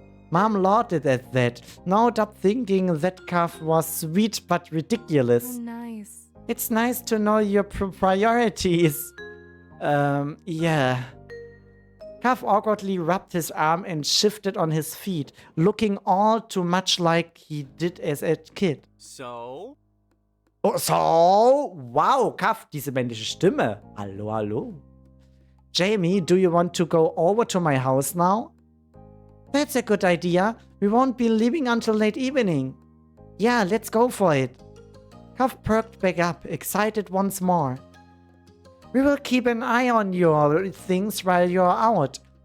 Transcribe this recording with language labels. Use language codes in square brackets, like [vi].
[en] Mom laughed at that, no doubt thinking that Kav was sweet but ridiculous. Oh, nice. It's nice to know your priorities. Yeah. Kav awkwardly rubbed his arm and shifted on his feet, looking all too much like he did as a kid. So? Oh, so? [de] Wow, Kav, diese männliche Stimme. Hallo, hallo. [en] Jamie, do you want to go over to my house now? That's a good idea. We won't be leaving until late evening. Yeah, let's go for it. Kav perked back up, excited once more. We will keep an eye on your things while you're out.